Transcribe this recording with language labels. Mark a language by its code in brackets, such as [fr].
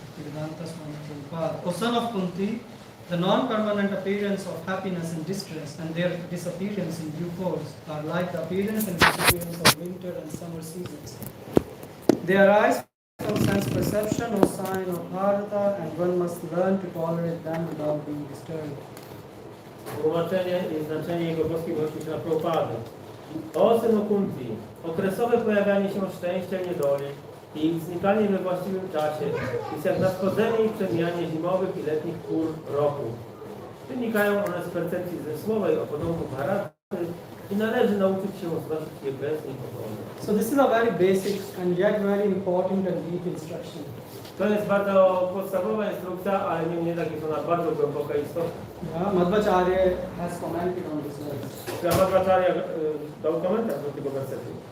[en] Bhaktivedanta Swami Prabhupada. O son of Kunti, the non-permanent appearance of happiness and distress and their disappearance in due course are like the appearance and disappearance of winter and summer seasons. They arise from sense perception, O sign of Bharata, and one must learn to tolerate them without being disturbed. [pl] Tłumaczenie i znaczenie jego boskiej miłości na Prabhupady. O synu Kunti, okresowe pojawianie się szczęścia i niedoli i ich znikanie we właściwym czasie jest jak nadchodzenie i przemijanie zimowych i letnich pór roku. Wynikają one z percepcji zmysłowej o podobu Bharaty i należy nauczyć się znosić je bez niepokoi. [en] So this is a very basic and yet very important and deep instruction. [pl] To jest bardzo podstawowa instrukcja, ale niemniej jednak jest ona bardzo głęboka i istotna. [en] Yeah, Madhvacharya has commented on this verse. [pl] Madhvacharya dał komentarz do tego wersetu.